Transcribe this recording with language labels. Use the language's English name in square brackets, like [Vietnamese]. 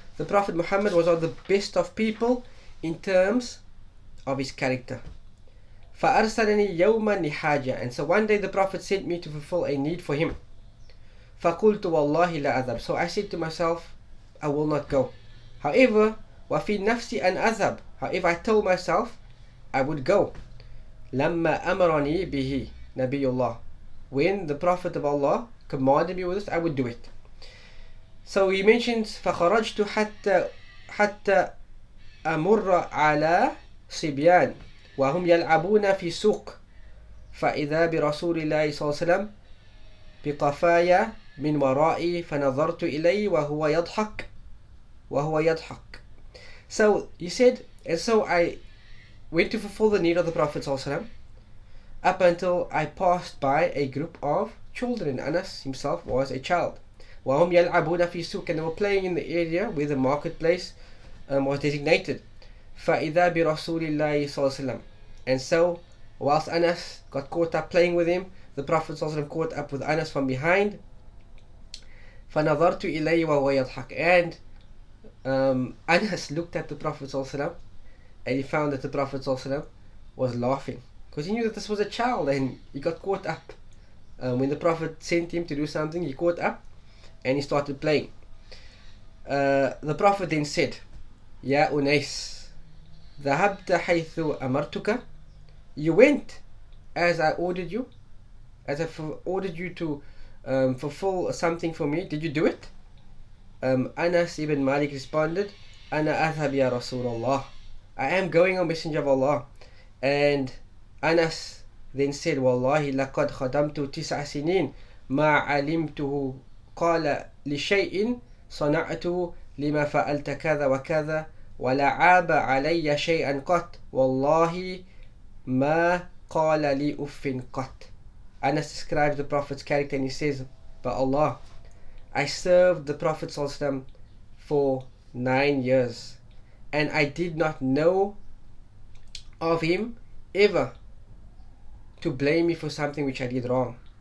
[English] The Prophet Muhammad was one of the best of people in terms of his character. [Arabic] فأرسلني يوما لحاجة. [English] And so one day the Prophet sent me to fulfill a need for him. [Arabic] فقلت والله لا أذهب. [English] So I said to myself, I will not go. However, [Arabic] وفي نفسي أن أذهب. [English] However, I told myself I would go. [Arabic] لما أمرني به نبي الله. [English] When the Prophet of Allah commanded me with this, I would do it. So he mentions [Arabic] فخرجت حتى أمر على صبيان وهم يلعبون في سوق فإذا برسول الله صلى الله عليه وسلم بقفايا من ورائي فنظرت إليه وهو يضحك. [English] So he said, and so I went to fulfill the need of the Prophet صلى الله عليه وسلم up until I passed by a group of children. Anas himself was a child. [Arabic] وهم يلعبون في سوق, [English] and they were playing in the area where the marketplace was designated. [Arabic] فإذا برسول الله صلى الله عليه وسلم. [English] And so whilst Anas got caught up playing with him, the Prophet صلى الله عليه وسلم caught up with Anas from behind. [Arabic] فنظرت إليه وهو يضحك. [English] And Anas looked at the Prophet صلى الله عليه وسلم, and he found that the Prophet صلى الله عليه وسلم was laughing, because he knew that this was a child, and he got caught up. When the Prophet sent him to do something, he caught up and he started playing. The Prophet then said, [Arabic] يا أنيس ذهبت حيث أمرتك. [English] You went as I ordered you, as I ordered you to fulfill something for me. Did you do it? Anas ibn Malik responded, [Arabic] أنا أذهب يا رسول الله. [English] I am going, O Messenger of Allah. And Anas then said, [Arabic] والله لقد خدمت 9 سنين ما علمته قال لشيء صنعته لما فعلت كذا وكذا ولا عاب علي شيئا قط والله ما قال لي أف قط. [English] Anas describes the Prophet's character, and he says, by Allah, I served the Prophet ﷺ for 9 years, and I did not know of him ever to blame me for something which I did wrong.